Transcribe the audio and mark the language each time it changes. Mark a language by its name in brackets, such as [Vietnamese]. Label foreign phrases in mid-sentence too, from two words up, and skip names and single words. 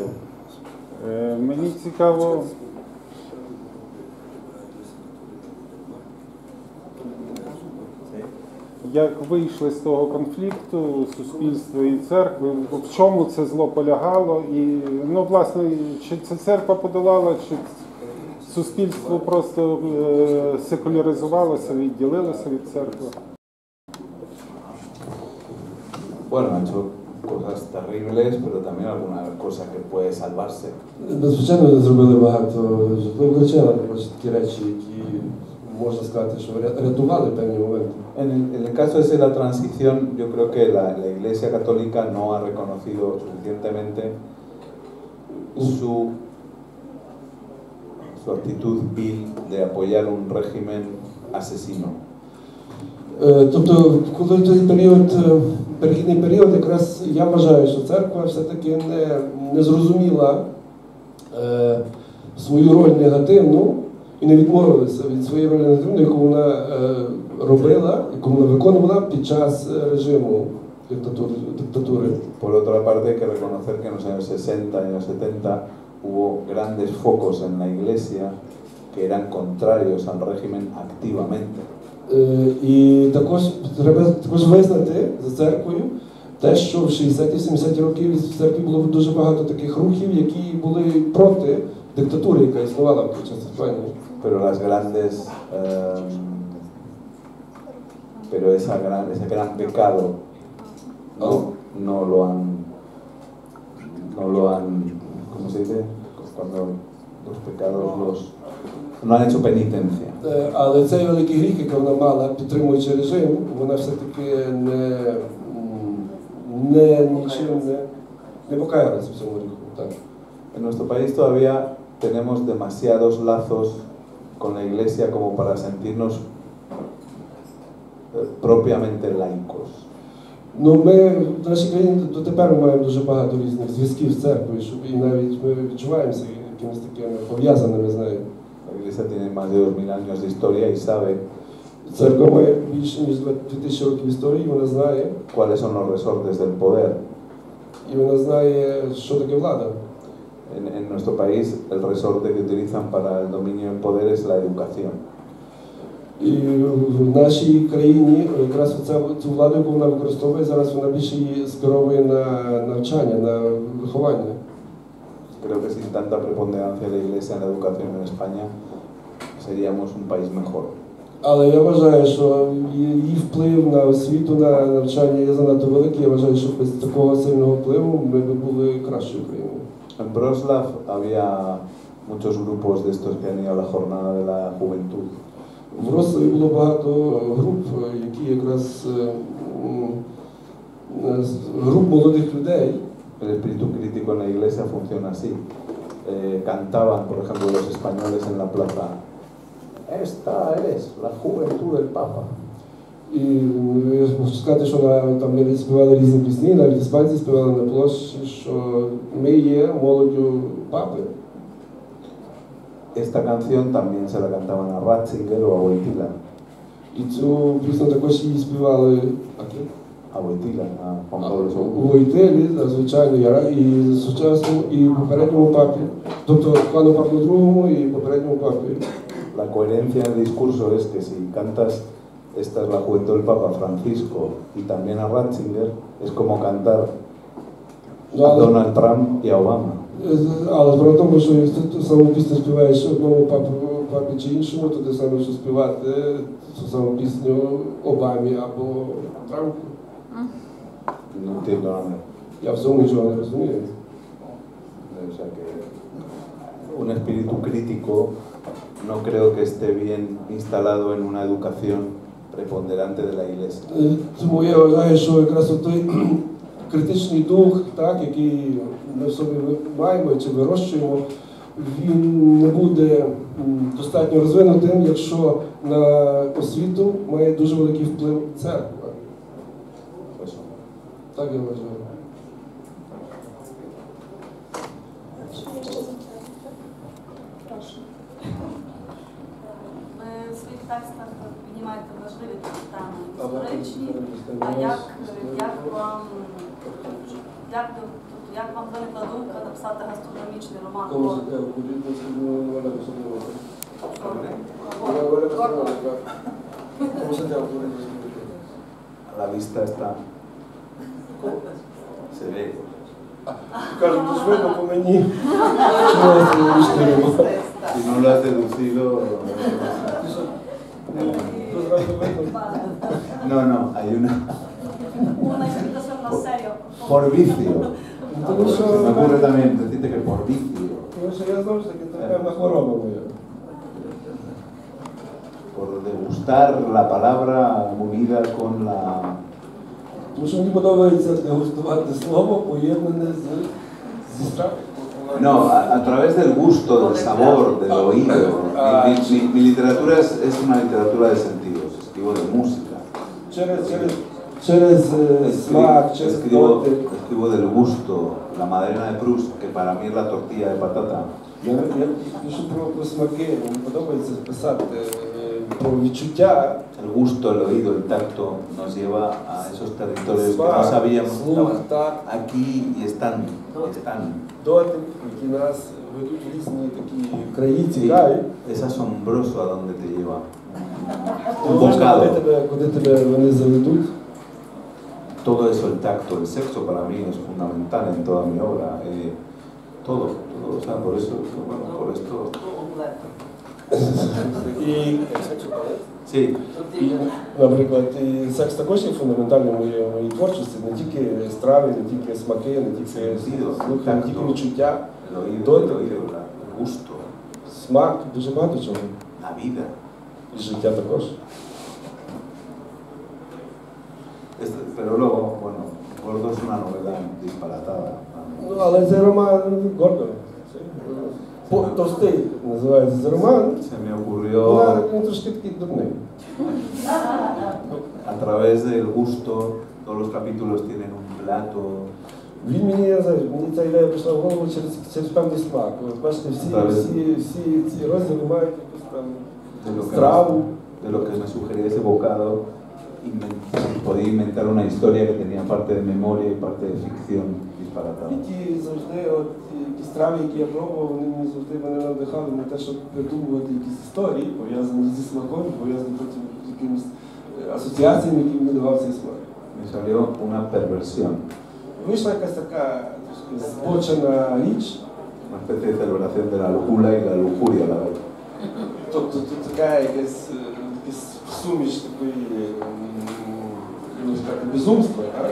[Ukrainian] Мені цікаво, як вийшли з того конфлікту суспільства і церкви, в чому це зло полягало, і, ну, власне, чи це церква подолала, чи суспільство просто секуляризувалося, відділилося від церкви? [Spanish] Bueno, han hecho cosas terribles, pero también alguna cosa que puede salvarse. [Ukrainian] Звичайно, вони зробили багато жахливих речей, але такі речі, які можна сказати, що рятували певні моменти. [Spanish] En el caso ese de la transición, yo creo que la Iglesia Católica no ha reconocido suficientemente su actitud vil de apoyar un régimen asesino. [Ukrainian] Тобто, коли той період, перехідний період, якраз я вважаю, що церква все-таки не зрозуміла свою роль негативну і не відмовилася від своєї ролі негативної, яку вона робила, яку вона виконувала під час режиму диктатури. [Spanish] Por otra parte, hay que reconocer que en los años 60 y años 70 hubo grandes focos en la Iglesia que eran contrarios al régimen activamente. [Ukrainian] І також треба визнати за церквою те, що в 60-70 років в церкві було дуже багато таких рухів, які були проти диктатури, яка існувала в той час в Іспанії. [Spanish] Pero ese gran pecado no lo han, ¿cómo se dice? Cuando los pecados no han hecho penitencia. [Ukrainian] Але цей великий гріх, який вона мала, підтримуючи режим, вона все-таки нічим не покаялася в цьому гріху. Так. [Spanish] En nuestro país todavía tenemos demasiados lazos con la Iglesia como para sentirnos propiamente laicos. [Ukrainian] Ну, ми в нашій країні дотепер маємо дуже багато різних зв'язків з церквою, і навіть ми відчуваємося якимось такими пов'язаними з нею. [Spanish] La Iglesia tiene más de 2000 años de historia y sabe [Ukrainian] Церква має більше ніж 2000 років історії, вона знає. [Spanish] Cuáles son los resortes del poder. [Ukrainian] І вона знає, що таке влада. [Spanish] En nuestro país el resorte que utilizan para el dominio del poder es la educación. [Ukrainian] І в нашій країні якраз цю владу, яку вона використовує, зараз вона більше її скеровує на навчання, на виховання. [Spanish] Creo que sin tanta preponderancia de la Iglesia en la educación en España seríamos un país mejor. [Ukrainian] Але я вважаю, що її вплив на освіту, на навчання є занадто великий. Я вважаю, що без такого сильного впливу ми б були кращою країною. [Spanish] En Wrocław había muchos grupos de estos que han ido a la jornada de la juventud. [Ukrainian] В Вроцлаві було багато груп, які якраз груп молодих людей. [Spanish] El espíritu crítico en la iglesia funciona así. Cantaban, por ejemplo, los españoles en la plaza: "Esta es la juventud del Papa". [Ukrainian] І я можу сказати, що там навіть співали різні пісні, навіть іспанці співали на площі, що ми є молоддю Папи. [Spanish] Esta canción también se la cantaban a Ratzinger o a Wojtyla. [Ukrainian] І цю пісню також її співали [Spanish] A Wojtyla, a Juan Pablo [Ukrainian] у [Spanish] II. [Ukrainian] Войтилі, звичайно, і сучасному, і попередньому папі. Тобто Пану Павлу II і попередньому папі. [Spanish] La coherencia del discurso es que si cantas "Esta es la juventud del Papa Francisco" y también a Ratzinger, es como cantar a Donald Trump y a Obama. [Ukrainian] Але справа в тому, що якщо ти саму пісню співаєш одному папі чи іншому, то ти саме що співати цю саму пісню Обамі або Трампу. [Spanish] No entiendo nada. [Ukrainian] Я в цьому нічого не розумію. [Spanish] O sea que un espíritu crítico no creo que esté bien instalado en una educación preponderante de la Iglesia. [Ukrainian] Тому я вважаю, що якраз той критичний дух, так, який ми в собі маємо чи вирощуємо, він не буде достатньо розвинутим, якщо на освіту має дуже великий вплив церква. Так я вважаю. Прошу. Ви в своїх текстах піднімаєте важливі теми історичні. А як вам виникла думка написати гастрономічний роман? [Spanish] A la vista está. Se ve. [Ukrainian] Кажуть, то ж видно по мені, що я астрономічний роман. [Spanish] Si no lo has deducido. No, hay una. Una invitación a una serie. Por vicio. [Ukrainian] Тому що, [Spanish] Me ocurre también decirte que por vicio. [Ukrainian] тому що я знову ж таки, це певна хвороба моя. [Spanish] por degustar la palabra unida con la... [Ukrainian] Тому що мені подобається дегустувати слово, поєднане зі страхом. [Spanish] No, a través del gusto, del sabor, del oído. Mi literatura es una literatura de sentidos, escribo de música. [Ukrainian] Через смак, через дотик. [Spanish] Escribo del gusto, la Madeleine de Proust, que para mí es la tortilla de patata. [Ukrainian] Я пишу про смаки, мені подобається писати про відчуття. [Spanish] El gusto, el oído, el tacto nos lleva a esos territorios que no sabíamos [Ukrainian] Слух, [Spanish] estaban [Ukrainian] так, [Spanish] aquí y están. [Ukrainian] дотик, які нас ведуть в різні такі краї цікаві. [Spanish] Es asombroso a dónde te lleva. [Ukrainian] Ти не знаєш, куди тебе вони заведуть. [Spanish] Todo eso, el tacto, el sexo para mí es fundamental en toda mi obra. Todo, o sea, por eso, bueno, por esto. [Ukrainian] І, [Spanish] Sí, [Ukrainian] наприклад, і секс також є фундаментальним у моїй творчості, не тільки страви, не тільки смаки, не тільки слухи, не тільки відчуття, [Spanish] el oído, [Ukrainian] дотик, [Spanish] el gusto, [Ukrainian] смак, дуже багато чого. [Spanish] la vida. [Ukrainian] І життя також. [Spanish] Pero luego, bueno, Gordo es una novela disparatada. [Ukrainian] Ну, але цей роман гордо. Товстий називається цей роман. [Spanish] Se me ocurrió [Ukrainian] Він трошки такий дурний. [Spanish] a través del gusto, todos los capítulos tienen un plato. [Ukrainian] Він мені, я знаю, мені ця ідея прийшла в голову через певний смак. От бачите, всі ці розділи мають якусь там страву. [Spanish] De lo que me sugería ese bocado, podía inventar una historia que tenía parte de memoria y parte de ficción disparatada. [Ukrainian] І ті завжди, от ті страви, які я пробував, вони мені завжди мене надихали на те, щоб придумувати якісь історії, пов'язані зі смаком, пов'язані потім з якимись асоціаціями, які мені давав цей смак. [Spanish] Me salió una perversión, [Ukrainian] Вийшла якась така збочена річ, [Spanish] una especie de celebración de la locura y la lujuria a la vez. [Ukrainian] тобто тут така якась суміш такої, безумства, так?